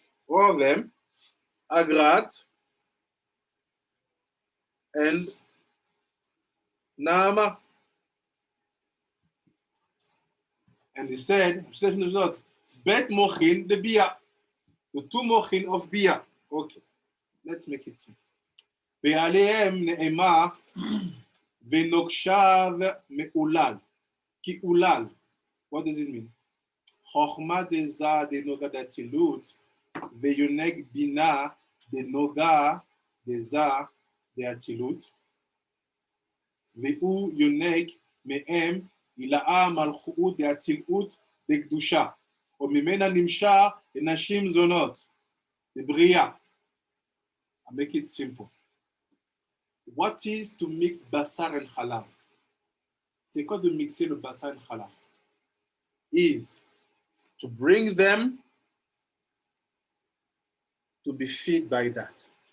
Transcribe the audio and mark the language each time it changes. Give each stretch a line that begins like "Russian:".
English: All of them, Agrat and Naama. And he said, Bet Mochin, the Bia. The two Mochin of Bia. Okay, let's make it simple.
Hebrew: ועליהם נאמר ונוקשיו מעולל, כי עולל.
English: What does it mean?
Hebrew: חוכמה דזה דנוגה דאצילות, ויונק בינה דנוגה דזה דאצילות, והוא יונק מהם הילאה מלכות דאצילות דקדושה, וממנה נמשך לנשים זונות, לבריאה.
English: I make it simple. What is to mix Bassar and Halav?
French: C'est quoi de mixer le Bassar et Halav?
English: Is to bring them to be fed by that.